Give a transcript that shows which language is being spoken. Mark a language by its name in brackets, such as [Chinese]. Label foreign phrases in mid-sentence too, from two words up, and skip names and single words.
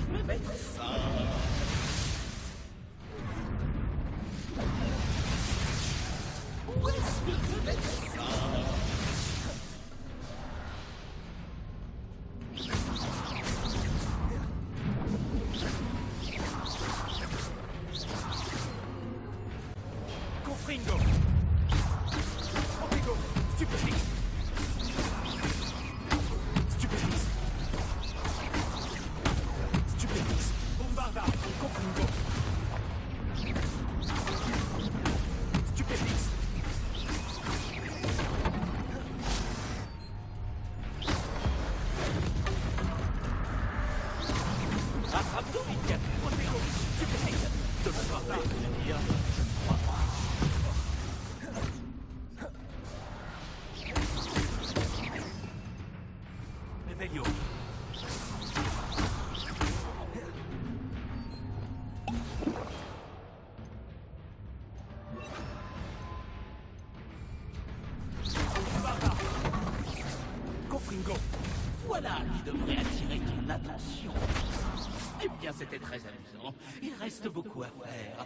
[French] médecin. Où est-ce que le médecin? Confringo. Confringo. Stupéfixe. Stupéfixe. Stupéfixe. Bombarda. Confringo. Stupéfixe. Attrape-toi, Mika. Confringo. Stupéfixe. De Bombarda. Je ne crois pas. Revelio. Bombarda. Confringo. Voilà qui devrait attirer ton attention. Eh bien, c'était très amusant. Il reste beaucoup à faire.